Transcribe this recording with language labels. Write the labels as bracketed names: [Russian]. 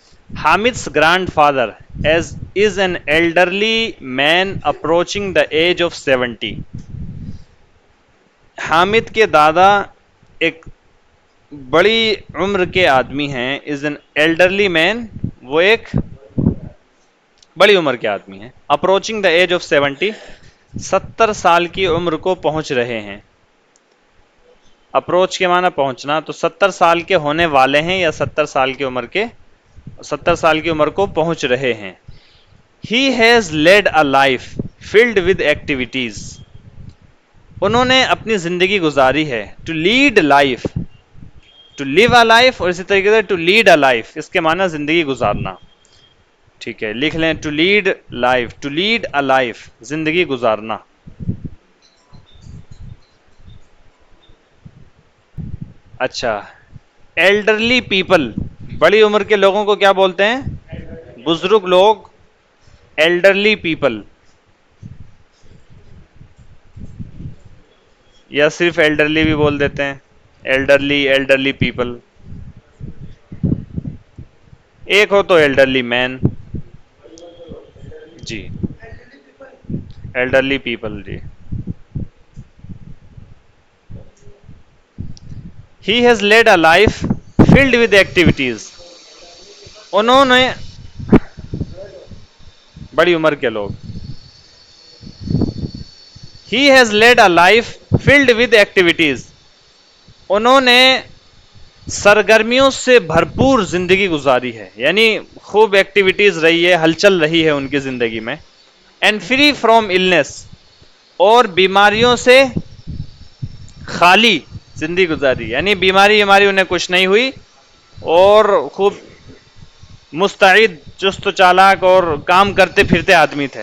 [English] Hamid's grandfather is an elderly man approaching the age of 70. [Urdu] Hamid کے دادا ایک بڑی عمر کے آدمی ہیں. [English] is an elderly man، [Urdu] وہ ایک بڑی عمر کے آدمی ہیں. [English] approaching the age of 70، [Urdu] 70 سال کی عمر کو پہنچ رہے ہیں. اپروچ کے معنی پہنچنا، تو 70 سال کے ہونے والے ہیں یا 70 سال کی عمر کے، 70 سال کی عمر کو پہنچ رہے ہیں. [English] He has led a life filled with activities. [Urdu] انہوں نے اپنی زندگی گزاری ہے. [English] To lead life، to live a life، [Urdu] اور اسی طریقے سے [English] to lead a life، [Urdu] اس کے معنی زندگی گزارنا. ٹھیک ہے، لکھ لیں [English] to lead life، to lead a life، [Urdu] زندگی گزارنا. اچھا، [English] elderly people, [Urdu] بڑی عمر کے لوگوں کو کیا بولتے ہیں؟ بزرگ لوگ، ایلڈرلی پیپل. یا صرف ایلڈرلی بھی بول دیتے ہیں؟ Elderly people. ایک ہو تو elderly main. جی، elderly people. جی. [English] He has led a life filled with activities. [Urdu] انہوں نے، بڑی عمر کے لوگ. [English] He has led a life filled with activities. [Urdu] انہوں نے سرگرمیوں سے بھرپور زندگی گزاری ہے، یعنی خوب ایکٹیویٹیز رہی ہے، ہلچل رہی ہے ان کی زندگی میں. [English] And free from illness، [Urdu] اور بیماریوں سے خالی زندگی گزاری، یعنی بیماری انہیں کچھ نہیں ہوئی، اور خوب مستعد، چست و چالاک اور کام کرتے پھرتے آدمی تھے.